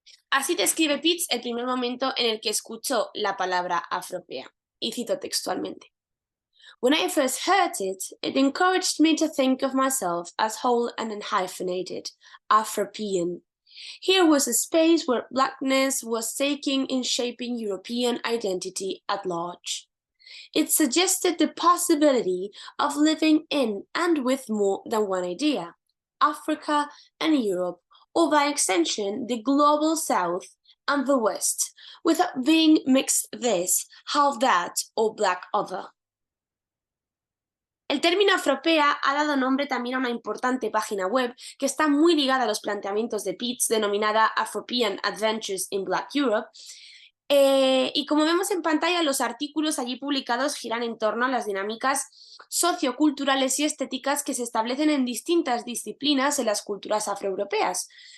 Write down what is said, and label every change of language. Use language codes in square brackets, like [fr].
[es] Así describe Pitts el primer momento en el que escuchó la palabra afropea, y cito textualmente. [en] "When I first heard it, it encouraged me to think of myself as whole and unhyphenated, Afropean. Here was a space where blackness was taking in shaping European identity at large. It suggested the possibility of living in and with more than one idea, Africa and Europe, or by extension, the global South and the West, without being mixed this, half that, or black other." [es] El término Afropea ha dado nombre también a una importante página web que está muy ligada a los planteamientos de Pitts, denominada Afropean Adventures in Black Europe. Y como vemos en pantalla, los artículos allí publicados giran en torno a las dinámicas socioculturales y estéticas que se establecen en distintas disciplinas en las culturas afroeuropeas.